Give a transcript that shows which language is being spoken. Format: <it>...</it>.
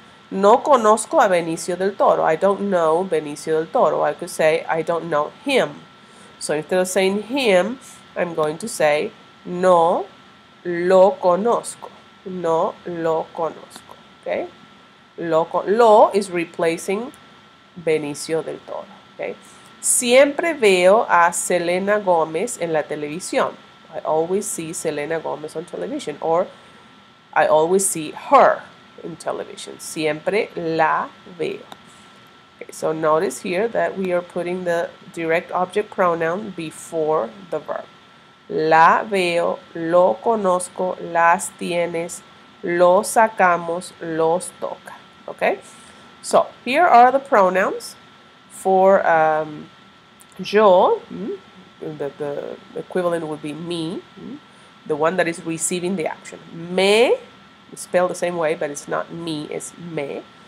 <es>No conozco a Benicio del Toro.</es> <en>I don't know Benicio del Toro. I could say I don't know him. So instead of saying him, I'm going to say</en> <es>no lo conozco. No lo conozco.</es> <en>Okay? Lo is replacing Benicio del Toro. Okay?</en> <es>Siempre veo a Selena Gomez en la televisión.</es> <en>I always see Selena Gomez on television. Or I always see her in television.</en> <es>Siempre la veo.</es> <en>Okay, so notice here that we are putting the direct object pronoun before the verb.</en> <es>La veo, lo conozco, las tienes, los sacamos, los toca.</es> <en>Okay? So here are the pronouns for yo. The equivalent would be me. The one that is receiving the action. Me, it's spelled the same way, but it's not me, it's me.</en>